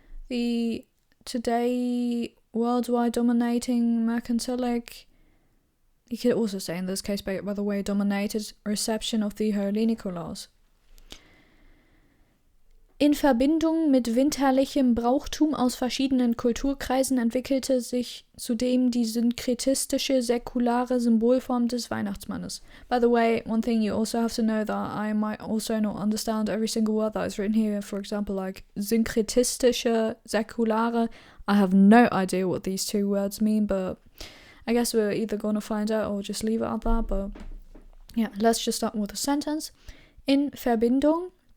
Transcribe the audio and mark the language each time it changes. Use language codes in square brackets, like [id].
[en] The today worldwide dominating mercantilic, you could also say in this case, by the way, dominated reception of the holy Nikolaus. [de] In Verbindung mit winterlichem Brauchtum aus verschiedenen Kulturkreisen entwickelte sich zudem die synkretistische säkulare Symbolform des Weihnachtsmannes. [en] By the way, one thing you also have to know that I might also not understand every single word that is written here. For example, like [de] synkretistische, säkulare. [en] I have no idea what these two words mean, but I guess we're either going to find out or just leave it at that. But yeah, let's just start with a sentence. [de] In Verbindung.